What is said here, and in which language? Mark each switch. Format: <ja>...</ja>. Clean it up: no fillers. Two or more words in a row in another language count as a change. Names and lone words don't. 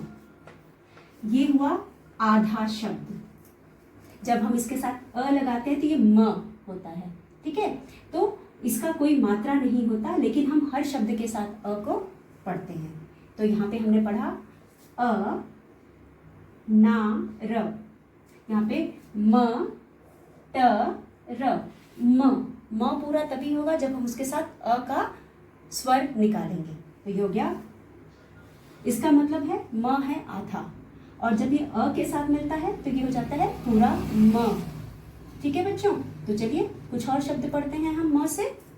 <hi>ये हुआ आधा शब्द। जब हम इसके साथ अ लगाते हैं तो ये म होता है, ठीक है। तो इसका कोई मात्रा नहीं होता, लेकिन हम हर शब्द के साथ अ को पढ़ते हैं। तो यहाँ पे हमने पढ़ा ना र, यहाँ पे म ट र, म पूरा तभी होगा जब हम उसके साथ अ का स्वर निकालेंगे। तो ये हो गया, इसका मतलब है म है आधा, और जब ये अ के साथ मिलता है तो ये हो जाता है पूरा म। ठीक है बच्चों, तो चलिए कुछ और शब्द पढ़ते हैं हम म से।</hi>